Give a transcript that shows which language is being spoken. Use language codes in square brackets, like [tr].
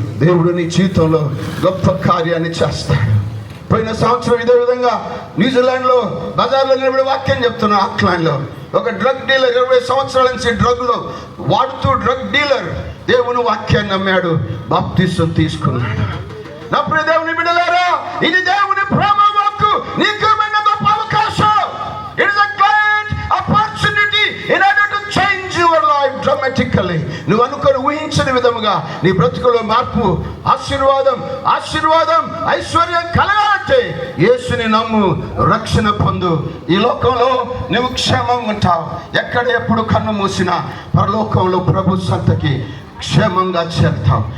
[te] దేవుడు నీ జీవితంలో గొప్ప కార్యాన్ని చేస్తాడు. పోయిన సంవత్సరం ఇదే విధంగా న్యూజిలాండ్లో బజార్లో నిలబడి వాక్యం చెప్తున్నా. ఆక్లాండ్లో ఒక డ్రగ్ డీలర్ 20 సంవత్సరాల నుంచి డ్రగ్లో వాడుతూ డ్రగ్ డీలర్ దేవుని వాక్యాన్ని నమ్మాడు, బాప్తిసం తీసుకున్నాడు. నా ప్రియ దేవుని బిడ్డలారా, ఇది దేవుని ప్రేమ వాక్కు. నీకు గొప్ప అవకాశం. [en] It is a great opportunity in order to change your life dramatically. [te] నువ్వు అనుకొని ఊహించని విధముగా నీ బ్రతుకులో మార్పు, ఆశీర్వాదం, ఐశ్వర్యం కలగాలంటే యేసుని నమ్ము, రక్షణ పొందు. ఈ లోకంలో నువ్వు క్షేమంగా ఉంటావు. ఎక్కడ ఎప్పుడు కన్ను మూసినా పరలోకంలో ప్రభు సంతకి క్షేమంగా చేరుతాం.